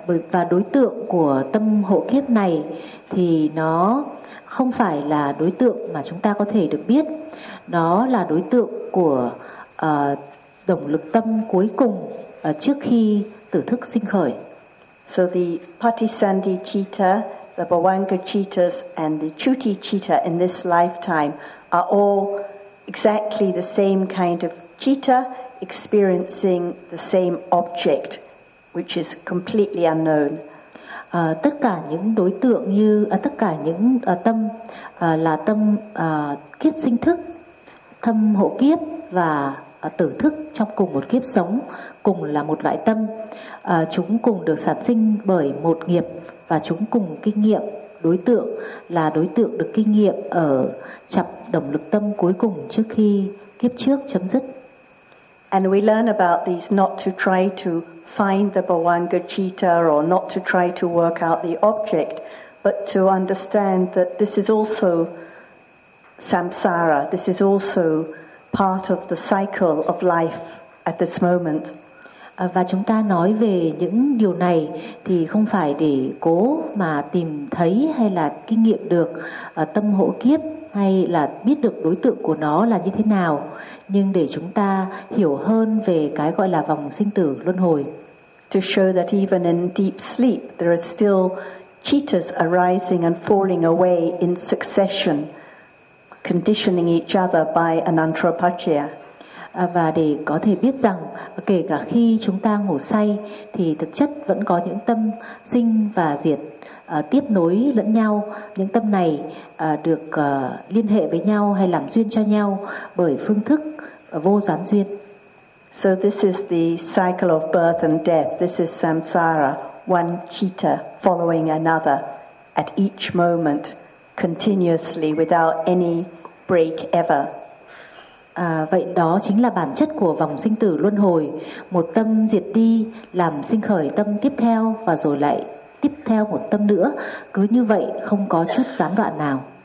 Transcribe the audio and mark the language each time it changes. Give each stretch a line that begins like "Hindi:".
Vietnamese: Và đối tượng của tâm hộ kiếp này thì nó không phải là đối tượng mà chúng ta có thể được biết. Nó là đối tượng của động lực tâm cuối cùng trước khi tử thức sinh khởi.
English: So the Patisandhicitta, the Bhavanga Cittas and the Chuticitta in this lifetime are all exactly the same kind of citta experiencing the same object which is completely unknown.
Vietnamese: Tất cả những đối tượng như tất cả những tâm là tâm kiếp sinh thức, tâm hộ kiếp và tử thức trong cùng một kiếp sống, cùng là một loại tâm, chúng cùng được sản sinh bởi một nghiệp và chúng cùng kinh nghiệm đối tượng là đối tượng được kinh nghiệm ở chập động lực tâm cuối cùng trước khi kiếp trước chấm dứt.
English: And we learn about these not to try to find the Bhavanga Citta or not to try to work out the object, but to understand that this is also samsara. This is also part of the cycle of life at this moment.
Vietnamese: Và chúng ta nói về những điều này thì không phải để cố mà tìm thấy hay là kinh nghiệm được tâm hỗ kiếp hay là biết được đối tượng của nó là như thế nào, nhưng để chúng ta hiểu hơn về cái gọi là vòng sinh tử luân hồi.
English: To show that even in deep sleep there are still chittas arising and falling away in succession, conditioning each other by anantropachya.
Vietnamese: Và để có thể biết rằng kể cả khi chúng ta ngủ say thì thực chất vẫn có những tâm sinh và diệt tiếp nối lẫn nhau, những tâm này được liên hệ với nhau hay làm duyên cho nhau bởi phương thức vô gián duyên.
English: So this is the cycle of birth and death. This is samsara, one chitta following another at each moment continuously without any break ever.
Vietnamese: Vậy đó chính là bản chất của vòng sinh tử luân hồi. Một tâm diệt đi làm sinh khởi tâm tiếp theo và rồi lại tiếp theo một tâm nữa, cứ như vậy không có chút gián đoạn nào.